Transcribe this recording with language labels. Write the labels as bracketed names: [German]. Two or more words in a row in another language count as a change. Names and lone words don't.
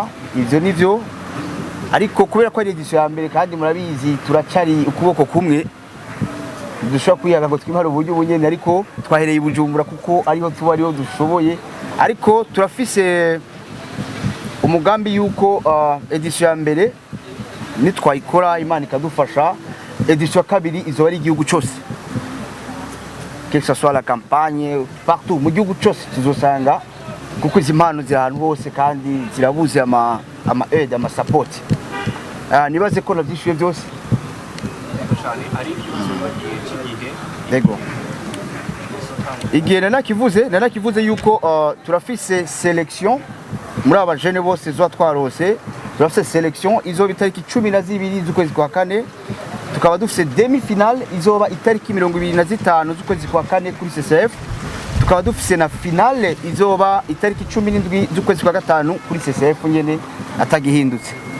[Rundi] ivyo nivyo ariko kubera ko ari edition ya mbere kandi murabizi turacari ukuboko kumwe dushobora kuyaga ngo twimara uburyo bunyene ariko twahereye Bujumbura kuko ariho tuba ariho dushoboye ariko turafise umugambi yuko edition ya mbere nitwayikora imana ikadufasha edition ya kabiri izoba ari igihugu cyose [French] que ce soit la campagne partout [Rundi] mu gihugu cyose tuzosanga kuko izi mpano ziri ahantu hose kandi zirabuze ama aid ama support nibaze ko navyishuye byose ari igihe yego igihe nanakivuze yuko turafise selection muri abajene bose zo twarose turafise selection izoba itariki 12 z'ukwezi kwa kane tukaba dufise [French] demi finale [Rundi] izoba itariki 25 z'ukwezi kwa kane kuri CCF tukaba dufise na finale izoba itariki 17 z'ukwezi kwa gatanu kuri CCF nyene atagihindutse.